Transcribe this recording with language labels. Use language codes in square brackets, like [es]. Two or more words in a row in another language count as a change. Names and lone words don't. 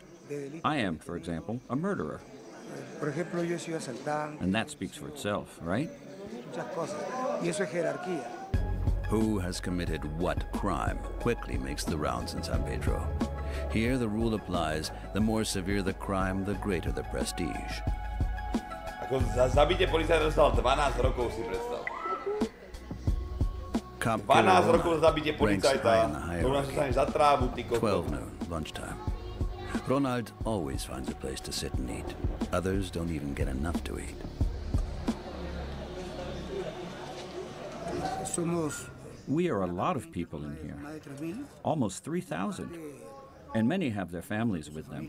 [en] I am, for example, a murderer. And that speaks for itself, right? Who has committed what crime quickly makes the rounds in San Pedro. Here the rule applies, the more severe the crime, the greater the prestige. [sk] Zabite policajta dostal 12 rokov, si predstav. [en] Cop [sk] 12 rokov zabite policajta, to nás stane za trávu, ty kokos. [en] 12 noon, lunchtime. Ronald always finds a place to sit and eat. Others don't even get enough to eat. We are a lot of people in here, almost 3,000, and many have their families with them.